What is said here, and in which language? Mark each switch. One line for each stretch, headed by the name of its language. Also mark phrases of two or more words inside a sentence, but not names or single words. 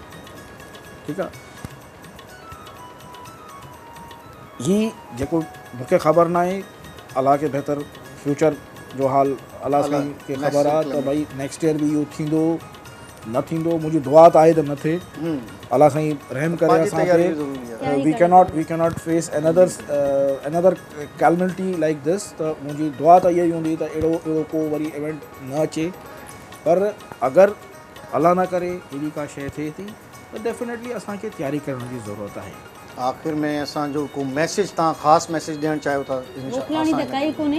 Sindhi: ठीकु आहे, ही जेको मूंखे ख़बर न आहे, अलाह खे बहितर फ्यूचर जो हाल अलाह साईं खे ख़बर आहे त भई
English: next year
Sindhi: बि इहो थींदो न थींदो, मुंहिंजी दुआ त आहे त न थिए, अलाह साईं रहम करे असां ते,
English: We cannot face another calamity like this,
Sindhi: त मुंहिंजी दुआ त इहा ई हूंदी त अहिड़ो को वरी इवेंट न अचे। पर अगरि अलाह न करे अहिड़ी का शइ थिए थी त डेफिनेटली असांखे तयारी करण जी ज़रूरत आहे। आख़िर में असांजो को मैसेज तव्हां ख़ासि मैसेज ॾियणु चाहियो था? मोकिलणी त काई कोन्हे